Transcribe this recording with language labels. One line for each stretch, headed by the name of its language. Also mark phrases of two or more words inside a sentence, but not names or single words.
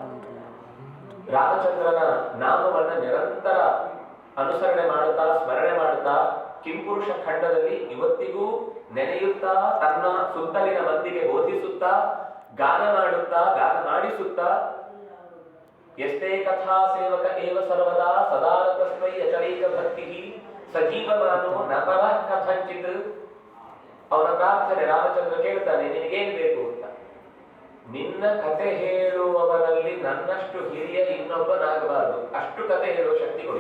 Kannada: ರಾಮಚಂದ್ರನ ನಾಮವನ್ನ ನಿರಂತರ ಅನುಸರಣೆ ಮಾಡುತ್ತಾ ಸ್ಮರಣೆ ಮಾಡುತ್ತಾ ಕಿಂಪುರುಷ ಖಂಡದಲ್ಲಿ ಇವತ್ತಿಗೂ ನೆನೆಯುತ್ತಾ ತನ್ನ ಸುತ್ತಲಿನ ಮಂದಿಗೆ ಬೋಧಿಸುತ್ತಾ ಗಾನ ಮಾಡುತ್ತಾ ಗಾನ ಮಾಡಿಸುತ್ತಾ ಎಷ್ಟೇ
Sanskrit: कथा सेवक एव सर्वदा सदारतस्मै अचलैक भक्ति सजीवमानो नपर कथंचित्.
Kannada: ಅವನ ಪ್ರಾರ್ಥನೆ ರಾಮಚಂದ್ರ ಕೇಳ್ತಾನೆ, ನಿನಗೇನು ಬೇಕು ಅಂತ. ನಿನ್ನ ಕತೆ ಹೇಳುವವರಲ್ಲಿ ನನ್ನಷ್ಟು ಹಿರಿಯ ಇನ್ನೊಬ್ಬನಾಗಬಾರದು, ಅಷ್ಟು ಕತೆ ಹೇಳುವ ಶಕ್ತಿ ಕೊಡು.